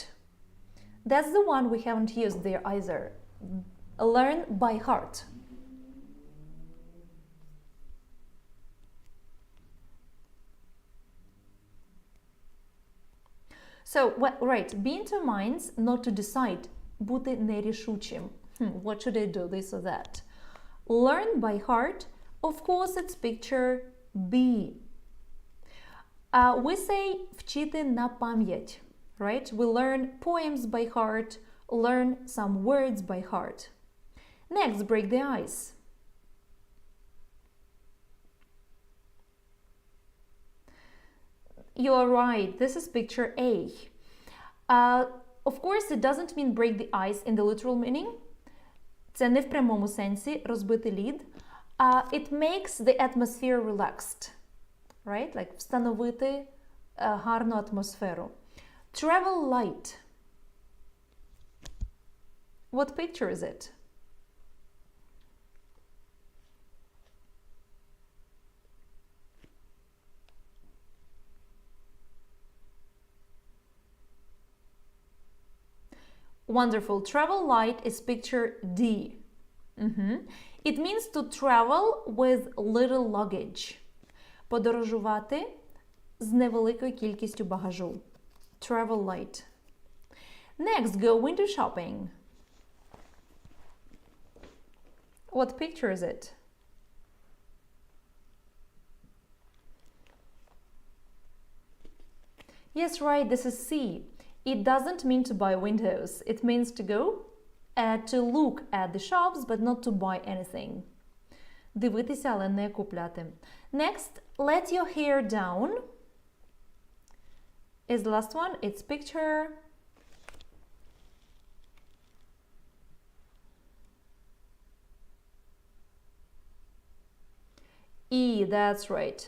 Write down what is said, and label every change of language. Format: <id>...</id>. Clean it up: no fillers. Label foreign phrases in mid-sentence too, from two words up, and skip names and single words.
<en>That's the one we haven't used there either. Learn by heart. So, right, be in two minds, not to decide.</en> <uk>Бути нерішучим.</uk> <en>What should I do, this or that? Learn by heart, of course, it's picture B. We say</en> <uk>вчити на пам'ять,</uk> <en>right? We learn poems by heart, learn some words by heart. Next, break the ice. You are right, this is picture A. Of course, it doesn't mean break the ice in the literal meaning.</en> <uk>Це не в прямому сенсі розбити лід.</uk> <en>It makes the atmosphere relaxed. Right? Like</en> <uk>встановити гарну атмосферу.</uk> <en>Travel light. What picture is it? Wonderful. Travel light is picture D. It means to travel with little luggage.</en> <uk>Подорожувати з невеликою кількістю багажу.</uk> <en>Travel light. Next, go window shopping. What picture is it? Yes, right, this is C. It doesn't mean to buy windows. It means to go, to look at the shops, but not to buy anything.</en> <uk>Дивитися, але не купляти.</uk> <en>Next, let your hair down. Is the last one. It's picture E. That's right.</en>